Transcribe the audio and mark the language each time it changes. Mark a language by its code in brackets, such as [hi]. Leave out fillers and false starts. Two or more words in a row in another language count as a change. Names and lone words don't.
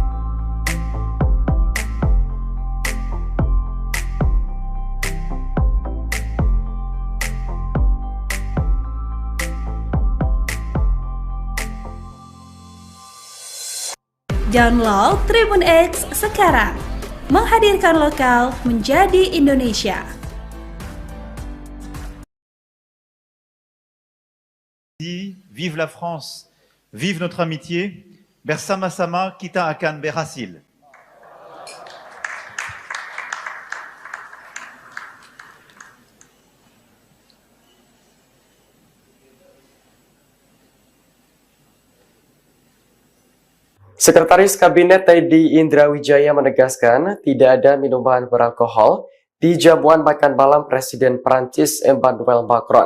[id] Download Tribun X sekarang, menghadirkan lokal menjadi Indonesia. [fr] Vive la France, vive notre amitié, [id] bersama-sama kita akan berhasil. Sekretaris Kabinet Teddy Indrawidjaya menegaskan tidak ada minuman beralkohol di jamuan makan malam Presiden Prancis Emmanuel Macron.